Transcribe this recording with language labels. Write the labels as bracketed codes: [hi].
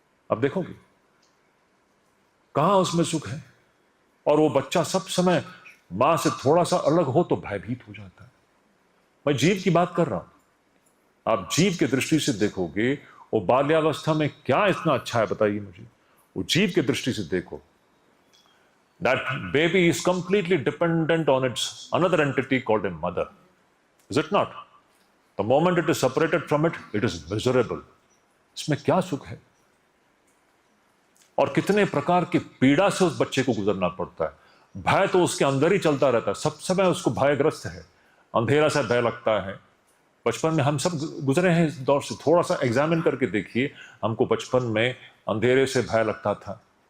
[hi] अब देखोगे कहां उसमें सुख है। और वो बच्चा सब समय मां से थोड़ा सा अलग हो तो भयभीत हो जाता है। मैं जीव की बात कर रहा हूं। आप जीव की दृष्टि से देखोगे, वो बाल्यावस्था में क्या इतना अच्छा है बताइए मुझे। वो जीव की दृष्टि से देखो, [en] that baby is completely dependent on its another entity called a mother. Is it not? The moment it is separated from it, it is miserable. [hi] इसमें क्या सुख है? और कितने प्रकार की पीड़ा से उस बच्चे को गुजरना पड़ता है। भय तो उसके अंदर ही चलता रहता है, सब समय उसको भयग्रस्त है, अंधेरा से भय लगता है। बचपन में हम सब गुजरे हैं इस दौर से, थोड़ा सा एग्जामिन करके देखिए, हमको बचपन में अंधेरे से भय लगता था।